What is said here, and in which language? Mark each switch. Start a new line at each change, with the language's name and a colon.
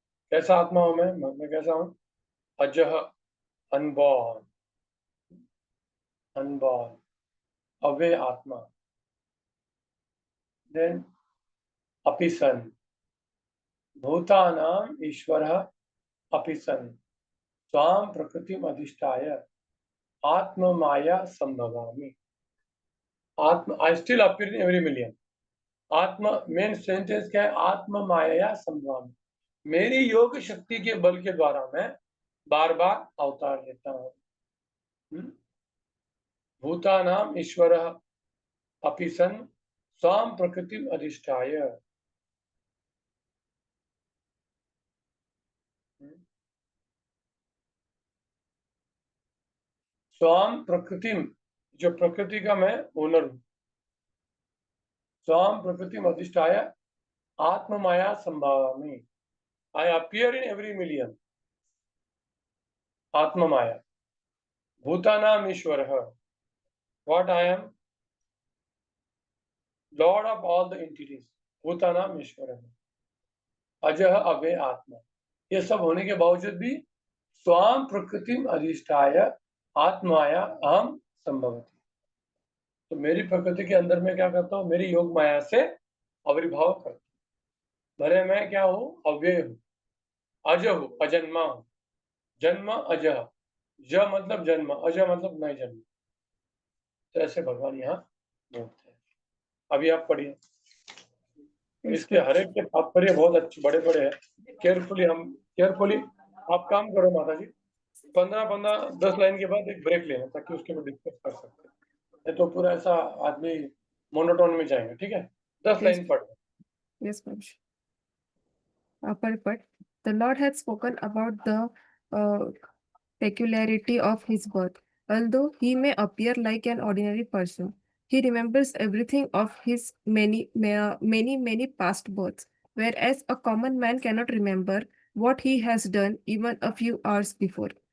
Hindi: कैसा आत्मा हूं मैं कैसा हूं?
Sanskrit: अजह, अनबॉर्न, अव्यय आत्मा. देन अपि सन, भूतानाम ईश्वरः अपि सन, स्वाम प्रकृतिम अधिष्ठाय आत्म माया संभवामि.
English: आत्म, I still appear in every million.
Hindi: आत्म, मेन सेंटेंस क्या है?
Sanskrit: आत्म माया संभवामि.
Hindi: मेरी योग शक्ति के बल के द्वारा मैं बार बार अवतार लेता हूँ.
Sanskrit: भूतानाम ईश्वरः अपि सन स्वाम प्रकृतिम अधिष्ठाय. स्वाम प्रकृतिम,
Hindi: जो प्रकृति का मैं ओनर हूं.
Sanskrit: Swam Prakritim Adhishtaya Atmamaya Sambhavami.
English: I appear in every million. Atmamaya.
Sanskrit: Bhutanam Ishwaraha.
English: What I am? Lord of all the entities.
Sanskrit: Bhutanam Ishwaraha. Ajah Abhay Atma.
Hindi: ये सब होने के बावजूद भी
Sanskrit: स्वाम प्रकृतिम अधिष्ठाय आत्माया अहम संभवती।
Hindi: तो मेरी प्रकृति के अंदर में क्या करता हूँ? मेरी योग माया से आविर्भाव करता हूँ। भले मैं क्या हूँ? अव्यय हूँ, अज हूँ, अजन्मा हूँ। जन्म अजह, ज मतलब जन्म, अज मतलब नहीं जन्म। तो ऐसे भगवान यहाँ बोलते हैं। अभी आप पढ़िए। इसके हर एक के तात्पर्य बहुत अच्छे बड़े बड़े हैं। केयरफुली आप काम करो माता जी। 10 लाइन के बाद एक ब्रेक लेना ताकि उसके बाद डिस्कस कर सकते हैं। नहीं तो पूरा ऐसा आदमी मोनोटोन में जाएगा। ठीक है, 10 लाइन पढ़।
English: Yes, Maharaj. Purport. The Lord had spoken about the peculiarity of his birth. Although he may appear like an ordinary person, he remembers everything of his many past births, whereas a common man cannot remember what he has done even a few hours before.